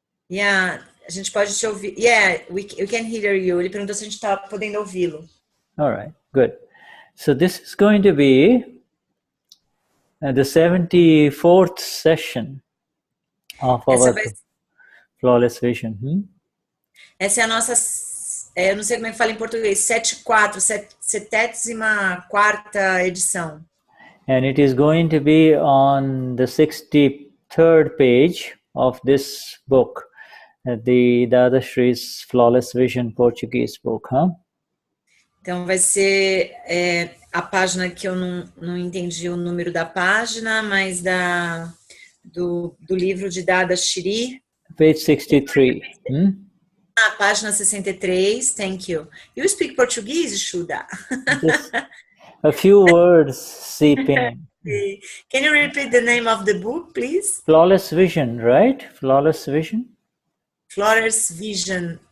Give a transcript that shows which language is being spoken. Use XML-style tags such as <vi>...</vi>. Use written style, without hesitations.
<pt>Yeah, a gente pode te ouvir.</pt> <en>Yeah, we can hear you.</en> <pt>Ele perguntou se a gente está podendo ouvi-lo.</pt> <en>All right, good. So this is going to be the 74th session of our Flawless Vision.</en> <pt>Essa é a nossa, eu não sei como é que fala em português, 74ª edição.</pt> <en>And it is going to be on the 63rd page of this book, the Dadashri's Flawless Vision Portuguese book,</en> <pt>Então vai ser a página que eu não entendi o número da página, mas do livro de Dadashri.</pt> <en>Page 63.</en> <pt>Página 63,</pt> <en>thank you. You speak Portuguese, Shuddha? A few words seeping. Can you repeat the name of the book, please? Flawless Vision, right? Flawless Vision? Flawless Vision.</en>